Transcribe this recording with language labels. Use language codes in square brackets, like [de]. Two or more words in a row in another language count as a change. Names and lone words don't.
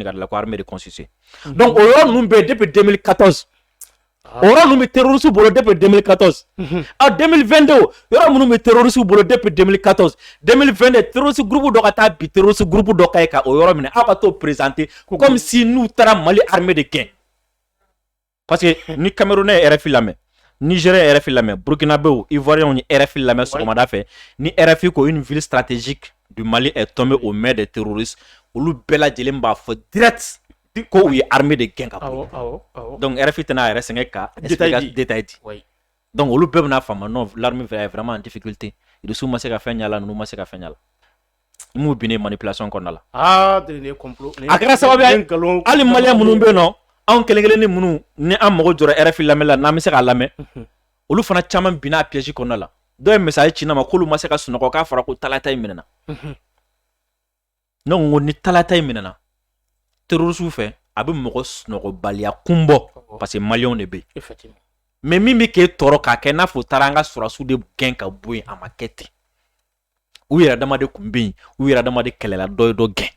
[bm] ka da la ko [fr] armée de constituer [bm] donc o yɔrɔ ninnu bɛ yen depuis 2014 o yɔrɔ ninnu bɛ terroriste bolo depuis 2014 2022 yɔrɔ minnu bɛ terroriste bolo depuis 2014 2022 terroriste groupe dɔ ka taa bi terroriste groupe dɔ ka ye ka o yɔrɔ minɛ aw ka t'o [fr] présenter comme si [bm] n'u taara Mali armée de gɛn [fr] parce que [bm] ni Camerounais ye RFI lamɛn Nigérien ye RFI lamɛn Burkinabéw Ivoiriens ye RFI lamɛn sɔgɔmada fɛ ni RFI ko [fr] une ville stratégique du Mali est tombée aux mains des terroristes [bm] olu bɛɛ lajɛlen b'a fɔ direct ko u ye armée de gɛn ka bɔ donc RFI tɛna a yɛrɛ sɛgɛn ka détail di donc olu bɛɛ bɛna faamu [fr] non l'armée est vraiment en difficulté [bm] Russiw ma se ka fɛn ɲa la ninnu ma se ka fɛn ɲa la i m'u binnen manipulation kɔnɔna la a kɛra sababu ye hali maliyɛn minnu bɛ yen nɔ anw kelen kelen ni minnu ni an mago jɔra RFI lamɛn la n'an bɛ se k'a lamɛn olu fana caman binna a piège kɔnɔna la dɔw ye message ci ne ma k'olu ma se ka sunɔgɔ k'a fɔra ko talata in minɛna ne ko ni talata in minɛna terroriste fɛ a bɛ mɔgɔ sunɔgɔbaliya kun bɔ [fr] parce que [bm] maliyɛnw de bɛ yen mais min bɛ k'e tɔɔrɔ k'a kɛ n'a fɔ taara an ka sɔrɔsiw de gɛn ka bɔ yen a ma kɛ ten u yɛrɛ dama de kun bɛ yen u yɛrɛ dama de kɛlɛla dɔ ye dɔ gɛn.